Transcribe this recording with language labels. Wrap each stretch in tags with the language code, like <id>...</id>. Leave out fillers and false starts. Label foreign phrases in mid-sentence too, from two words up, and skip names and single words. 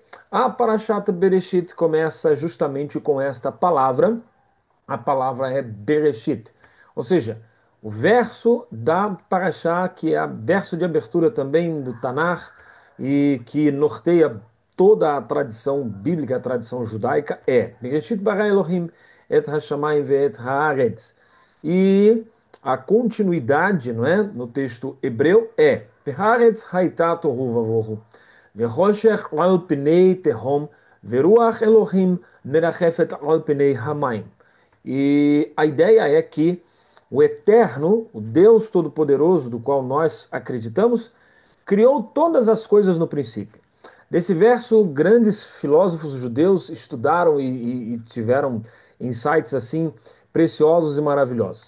<pt>A Parashat Bereshit começa justamente com esta palavra, a palavra é Bereshit. Ou seja, o verso da Parashá, que é o verso de abertura também do Tanar e que norteia toda a tradição bíblica, a tradição judaica, é</pt> <he>בראשית ברא אלוהים את השמים ואת הארץ.</he> <pt>E a continuidade, não é, no texto hebreu é</pt> <he>והארץ היתה תוהו ובוהו וחושך על פני תהום ורוח אלוהים מרחפת על פני המים.</he> <pt>E a ideia é que o Eterno, o Deus Todo-Poderoso, do qual nós acreditamos, criou todas as coisas no princípio. Desse verso, grandes filósofos judeus estudaram e tiveram insights assim preciosos e maravilhosos.</pt>